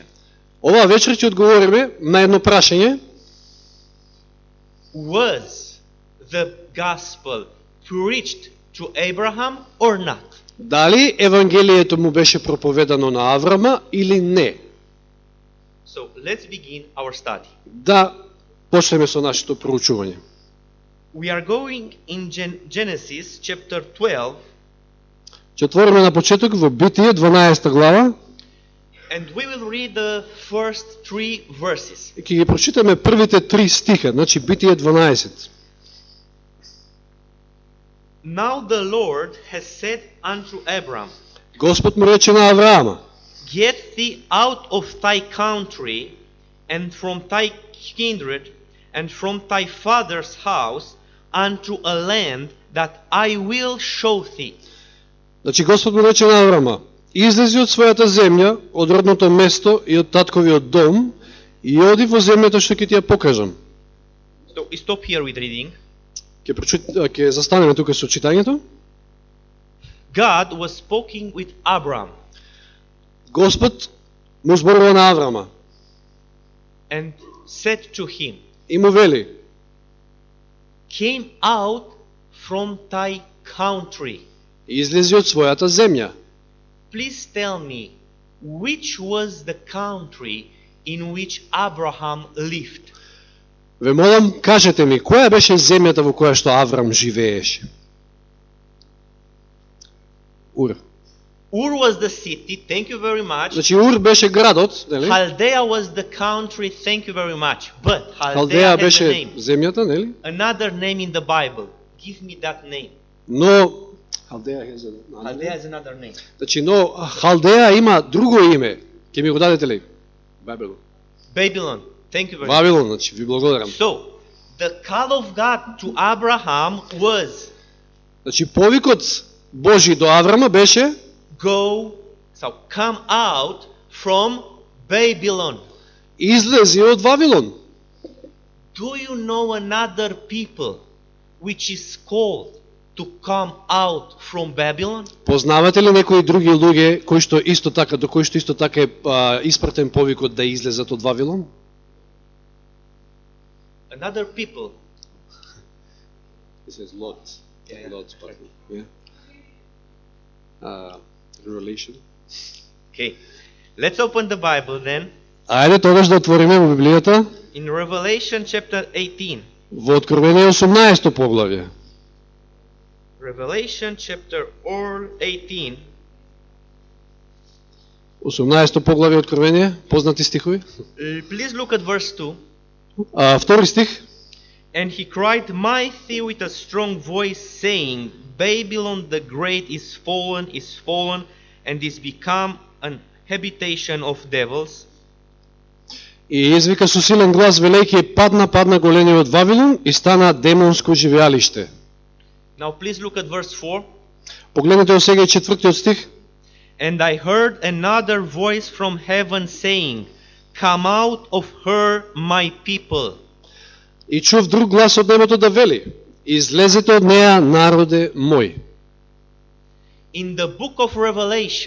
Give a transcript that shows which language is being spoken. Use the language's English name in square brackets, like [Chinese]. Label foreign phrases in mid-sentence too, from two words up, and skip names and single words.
[Macedonian] Оваа вечер ќе одговориме на едно прашање. [English] Was the gospel preached to Abraham or not? [Macedonian] Дали Евангелието му беше проповедано на Аврама или не? [English] So let's begin our study. [Macedonian] Да почнеме со нашето проучување. [English] We are going in Genesis chapter 12, [Macedonian] Ќе отвориме на почеток во Битие 12 глава [English] and we will read the first 3 verses. [Macedonian] и ќе ги прочитаме првите 3 стиха, значи Битие 12. [English] Now the Lord has said unto Abram, [Macedonian] Господ му рече на Авраама: [English] Get thee out of thy country, and from thy kindred, and from thy father's house, unto a land that I will show thee. [Macedonian] Значи Господ му рече на Авраама: Излези од својата земја, од родното место и од татковиот дом, и оди во земјата што ќе ти ја покажам. [English] So stop here with reading. [Macedonian] Ќе застанеме тука со читањето. [English] God was speaking with Abram, [Macedonian] Господ му зборува на Авраама [English] and said to him, [Macedonian] и му вели: [English] Came out from thy country. [Macedonian] Излези од својата земја. [English] Please tell me, which was the country in which Abraham lived? [Macedonian] Ве молам, кажете ми, која беше земјата во која што Аврам живееше? Ур. [English] Ur was the city, thank you very much. [Macedonian] Значи Ур беше градот, нели? [English] Chaldea was the country, thank you very much. But Chaldea [Macedonian] Халдеја [English] has a [Macedonian] беше [English] name, [Macedonian] земјата, нели? [English] another name in the Bible. Give me that name. [Macedonian] Но Халдеја [English] Chaldea is another name. [Macedonian] Значи, но Халдеја има друго име. Ќе ми го дадете ли? Бабилон. [English] Babylon, thank you very much. [Macedonian] Вавилон, значи, ви благодарам. [English] So, the call of God to Abraham was [Macedonian] Значи, повикот Божи до Аврама беше [English] come out from Babylon. [Macedonian] излези од Вавилон. [English] Do you know another people which is called to come out from Babylon? [Macedonian] Познавате ли некои други луѓе кои што исто така, до кои што исто така е испратен повикот да излезат од Вавилон? [English] Another people. This is Lot. Yeah. Lot's part. Yeah. Relation. Okay. Let's open the Bible then [Macedonian] Ајде тогаш да отвориме во Библијата [English] in Revelation chapter 18. [Macedonian] во Откровение 18 поглавје. [English] Revelation chapter 18. [Macedonian] 18 поглавје Откровение, познати стихови. [English] Please look at verse 2. [Macedonian] Втори стих. [English] And he cried mighty with a strong voice, saying, Babylon the great is fallen, and is become an habitation of devils. [Macedonian] И извика со силен глас, велејќи: падна големиот Вавилон и стана демонско живеалиште. [English] Now please look at verse 4. [Macedonian] Погледнете го сега и 4 стих. [English] And I heard another voice from heaven saying, Come out of her, my people. [Macedonian] И чув друг глас од небото да вели: излезете од неа, народе мој. [English] In the book of Revelation,